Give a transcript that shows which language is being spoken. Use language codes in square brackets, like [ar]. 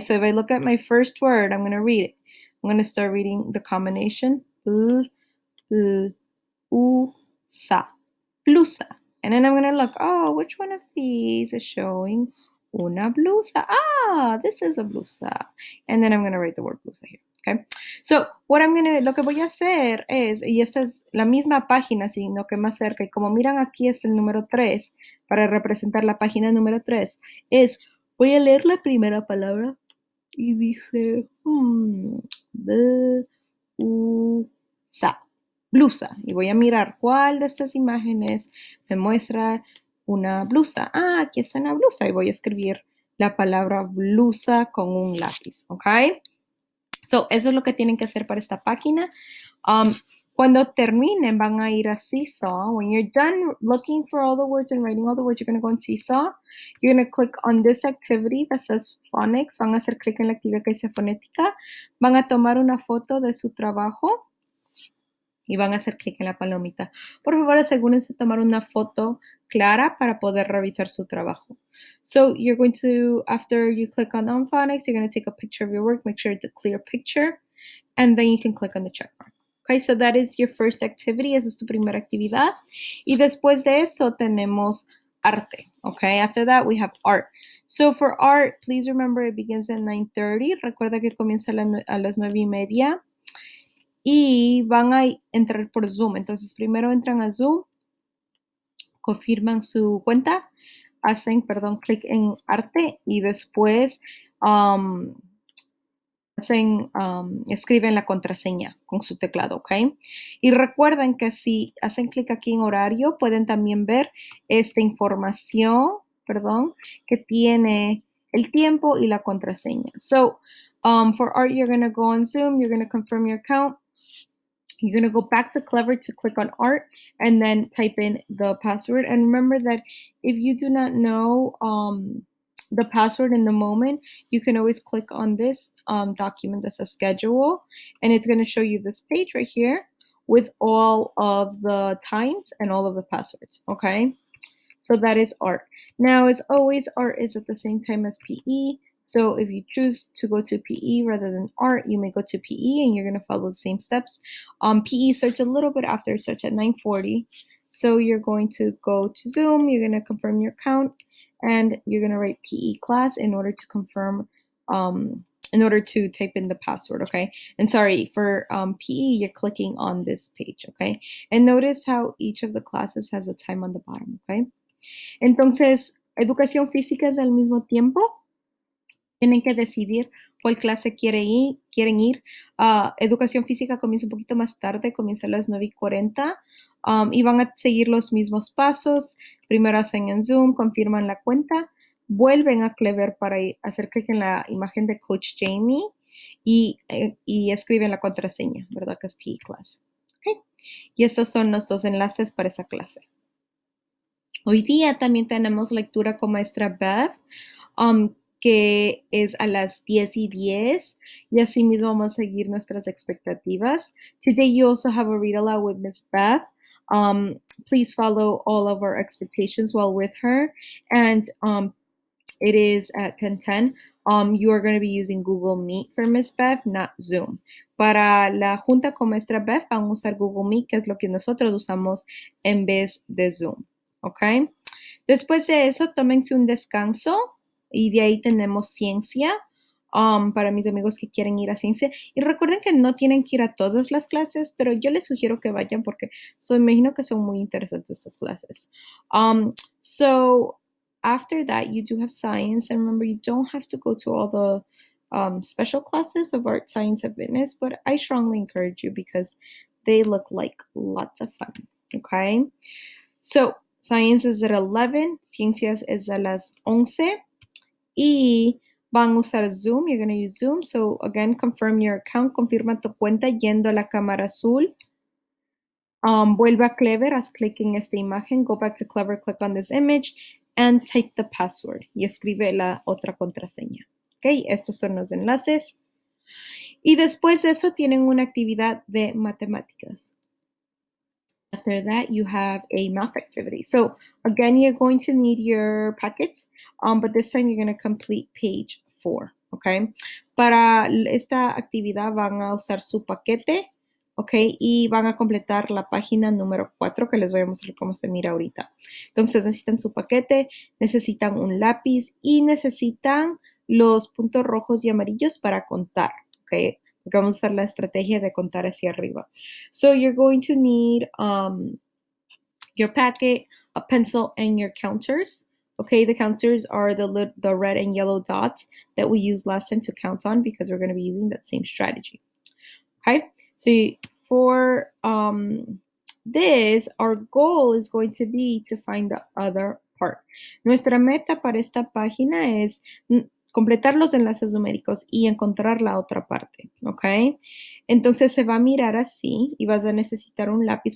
[en] So if I look at my first word, I'm going to read it. I'm going to start reading the combination. [es] Sa. Blusa. [en] And then I'm going to look, oh, which one of these is showing [es] una blusa? [en] Ah, this is a blusa. And then I'm going to write the word blusa here, okay? [es] So lo que voy a hacer es, y esta es la misma página, sino que más cerca, y como miran aquí es el número 3, para representar la página número 3, voy a leer la primera palabra y dice, blusa. Blusa. Y voy a mirar cuál de estas imágenes me muestra una blusa. Ah, aquí está una blusa. Y voy a escribir la palabra blusa con un lápiz. ¿Ok? So, eso es lo que tienen que hacer para esta página. Cuando terminen, van a ir a Seesaw. [en] When you're done looking for all the words and writing all the words, you're going to go on Seesaw. You're going to click on this activity that says phonics. Van a hacer clic en la actividad que dice fonética. Van a tomar una foto de su trabajo. Y van a hacer clic en la palomita. Por favor, asegúrense de tomar una foto clara para poder revisar su trabajo. So you're going to, after you click on phonics, you're going to take a picture of your work. Make sure it's a clear picture. And then you can click on the check mark. Okay, so that is your first activity. [es] Esa es tu primera actividad. Y después de eso tenemos arte. [en] Okay, after that we have art. So for art, please remember it begins at 9:30. [es] Recuerda que comienza a las 9:30. Y van a entrar por Zoom. Entonces, primero entran a Zoom. confirman su cuenta, hacen, perdón, clic en arte y después escriben la contraseña con su teclado, ¿ok? Y recuerden que si hacen clic aquí en horario, pueden también ver esta información, perdón, que tiene el tiempo y la contraseña. [en] So, for art, you're going to go on Zoom, you're going to confirm your account. You're going to go back to Clever to click on art and then type in the password. And remember that if you do not know the password in the moment, you can always click on this document that says schedule, and it's going to show you this page right here with all of the times and all of the passwords, okay? So that is art. Now, it's always art is at the same time as PE. So if you choose to go to PE rather than art, you may go to PE and you're going to follow the same steps. PE starts a little bit after, it starts at 9:40. So you're going to go to Zoom, you're going to confirm your account, and you're going to write PE class in order to confirm, in order to type in the password, okay? And sorry, for PE, you're clicking on this page, okay? And notice how each of the classes has a time on the bottom, okay? [es] Entonces, educación física es al mismo tiempo. Tienen que decidir cuál clase quieren ir. Educación física comienza un poquito más tarde, comienza a las 9:40 y van a seguir los mismos pasos. Primero hacen en Zoom, confirman la cuenta, vuelven a Clever para hacer clic en la imagen de Coach Jamie y escriben la contraseña, ¿verdad? Que es PE Class. Okay. Y estos son los dos enlaces para esa clase. Hoy día también tenemos lectura con maestra Beth, que es a las 10:10, y así mismo vamos a seguir nuestras expectativas. [en] Today you also have a read aloud with Miss Beth. Please follow all of our expectations while with her, and it is at 10:10. You are going to be using Google Meet for Miss Beth, not Zoom. [es] Para la junta con maestra Beth vamos a usar Google Meet, que es lo que nosotros usamos en vez de Zoom. ¿Ok? Después de eso, tómense un descanso y de ahí tenemos ciencia para mis amigos que quieren ir a ciencia. Y recuerden que no tienen que ir a todas las clases, pero yo les sugiero que vayan porque me imagino que son muy interesantes estas clases. [en] So after that, you do have science. And remember, you don't have to go to all the special classes of art, science, and fitness, but I strongly encourage you because they look like lots of fun. Okay? So, Science is at 11, [es] Ciencias is a las 11, y van a usar Zoom, [en] you're going to use Zoom, so again, confirm your account, [es] confirma tu cuenta yendo a la cámara azul, vuelve a Clever, haz clic en esta imagen, [en] go back to Clever, click on this image, and type the password, [es] y escribe la otra contraseña. Ok, estos son los enlaces. Y después de eso tienen una actividad de matemáticas. [en] After that, you have a math activity. So again, you're going to need your packets, but this time you're going to complete page 4, okay? [es] Para esta actividad van a usar su paquete, okay? Y van a completar la página número 4 que les voy a mostrar cómo se mira ahorita. Entonces necesitan su paquete, necesitan un lápiz y necesitan los puntos rojos y amarillos para contar, okay? Porque vamos a usar la estrategia de contar hacia arriba. [en] So you're going to need your packet, a pencil, and your counters. Okay, the counters are the red and yellow dots that we used last time to count on because we're going to be using that same strategy. Okay, so for this, our goal is going to be to find the other part. [es] Nuestra meta para esta página es completar los enlaces numéricos y encontrar la otra parte, ¿ok? Entonces se va a mirar así y vas a necesitar un lápiz.